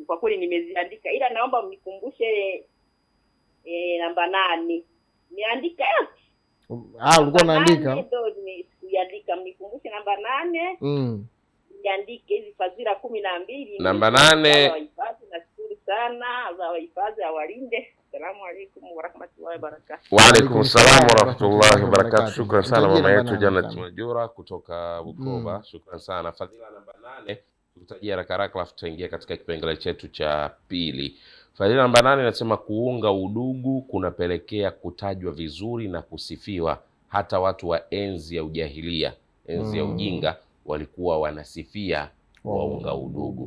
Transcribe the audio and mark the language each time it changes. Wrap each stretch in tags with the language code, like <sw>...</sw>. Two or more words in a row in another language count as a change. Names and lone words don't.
<sw>Kwa kweli nimeziandika, ila naomba mnikumbushe namba 8. Niandika yote. Ulikuwa unaandika? Ndio nimekuandika, mnikumbushe namba 8. Niandike hizi fadhila 12. Namba 8. Nashukuru sana, Allah wahifadhi, awalinde.</sw> <ar>السلام عليكم ورحمة الله وبركاته. وعليكم السلام ورحمة الله وبركاته.</ar> <sw>Shukran sana mama yetu Jannat Majura kutoka Bukoba. Shukran sana. Fadhila namba 8 tukutajia haraka haraka, alafu tutaingia katika kipengele chetu cha pili. Fadhila namba 8 inasema kuunga udugu kunapelekea kutajwa vizuri na kusifiwa. Hata watu wa enzi ya ujahilia, enzi ya ujinga, walikuwa wanasifia waunga udugu.</sw>